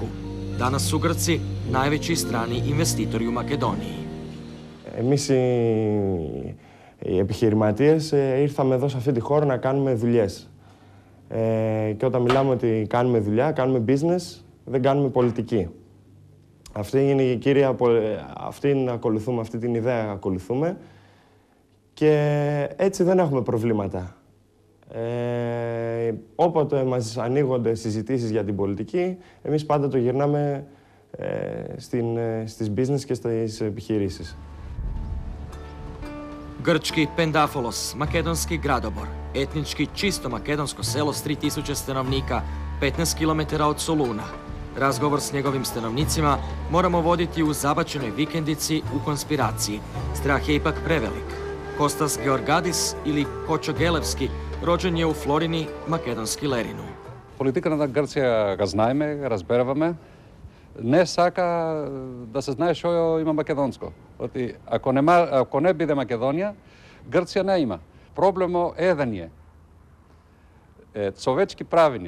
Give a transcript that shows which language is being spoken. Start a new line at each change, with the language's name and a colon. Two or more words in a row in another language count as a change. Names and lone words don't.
Croatian: Danas su Grci najveći strani investitori u Makedoniji.
Greek: Εμείς οι επιχειρηματίες ήρθαμε εδώ σε αυτή τη χώρα να κάνουμε δουλειές. Και όταν μιλάμε ότι κάνουμε δουλειά, κάνουμε business, δεν κάνουμε πολιτική. Αυτή είναι η κύρια, αυτή ακολουθούμε, αυτή την ιδέα ακολουθούμε και έτσι δεν έχουμε προβλήματα. Όποτε μας ανοίγονται συζητήσεις για την πολιτική, εμείς πάντα το γυρνάμε στις business και στις επιχειρήσεις.
Croatian: Grčki Pendafolos, makedonski Gradobor, etnički čisto makedonsko selo s 3000 stanovnika, 15 km od Soluna. Razgovor s njegovim stanovnicima moramo voditi u zabačenoj vikendici u konspiraciji. Strah je ipak prevelik. Kostas Georgadis ili Kočo Gelevski rođen je u Florini, makedonski Lerinu.
Macedonian: Политиката на Грција ga знаеме, разбераваме. Не сака да се знае што има македонско. Оти ако не биде Македонија, Грција не има. Проблемо еден е. Човечки правини.